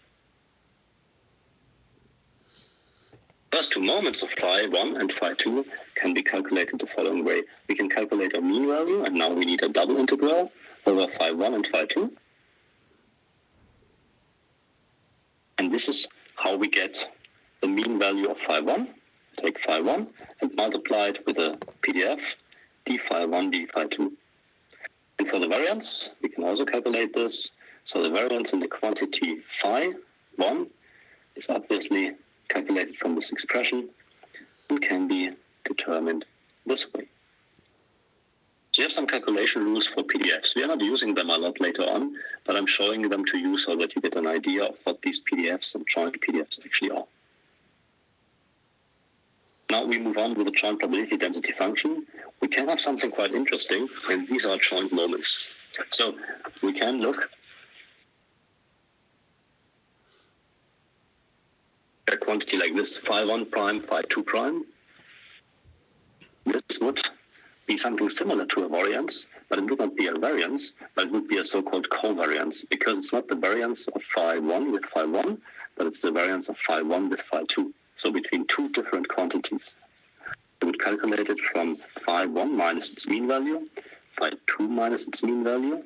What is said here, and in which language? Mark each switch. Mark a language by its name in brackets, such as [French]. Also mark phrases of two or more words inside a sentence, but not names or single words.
[English] First two moments of phi 1 and phi 2 can be calculated the following way. We can calculate a mean value, and now we need a double integral over phi 1 and phi 2. And this is how we get the mean value of phi 1. Take phi 1 and multiply it with a PDF, d phi 1, d phi 2. And for the variance, we can also calculate this. So the variance in the quantity phi 1 is obviously calculated from this expression and can be determined this way. So you have some calculation rules for PDFs. We are not using them a lot later on, but I'm showing them to you so that you get an idea of what these PDFs and joint PDFs actually are. Now we move on with the joint probability density function. We can have something quite interesting, and these are joint moments. So we can look at a quantity like this, phi 1 prime, phi 2 prime. This would be something similar to a variance, but it would not be a variance, but it would be a so-called covariance, because it's not the variance of phi 1 with phi 1, but it's the variance of phi 1 with phi 2. So between two different quantities. We would calculate it from phi 1 minus its mean value, phi 2 minus its mean value.